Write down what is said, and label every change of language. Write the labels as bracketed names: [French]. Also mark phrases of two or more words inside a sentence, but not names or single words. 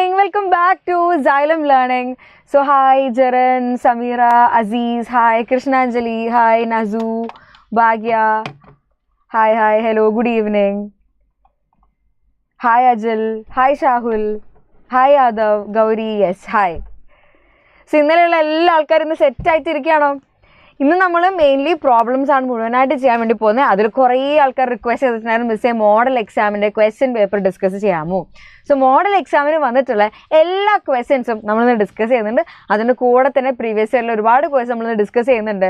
[English] welcome back to Xylem Learning. So hi Jaren, Samira, Aziz, hi Krishnanjali, hi Nazu, Bhagya, hi, hello, good evening. Hi Ajal, hi Shahul, hi Adav, Gauri, yes, hi. [Malayalam] So ഇന്നലെയുള്ള എല്ലാ ആൾക്കാരും ഇന്ന് സെറ്റ് ആയിട്ടിരിക്കുകയാണോ? ഇന്ന് നമ്മൾ [English] mainly problems [Malayalam] ആണ് മുഴുവനായിട്ട് ചെയ്യാൻ വേണ്ടി പോകുന്നത്. അതിൽ കുറേ ആൾക്കാർ റിക്വസ്റ്റ് ചെയ്തിട്ടുണ്ടായിരുന്നു മിസ്സേ [English] model exam's question paper discuss [Malayalam] ചെയ്യാമോ? [English] so model exam [Malayalam] വന്നിട്ടുള്ള എല്ലാ ക്വസ്റ്റ്യൻസും നമ്മളിന്ന് ഡിസ്കസ് ചെയ്യുന്നുണ്ട്. അതിൻ്റെ കൂടെ തന്നെ [English] previous year [Malayalam] ഒരുപാട് ക്വസ്റ്റ്യൻ നമ്മളിന്ന് ഡിസ്കസ് ചെയ്യുന്നുണ്ട്.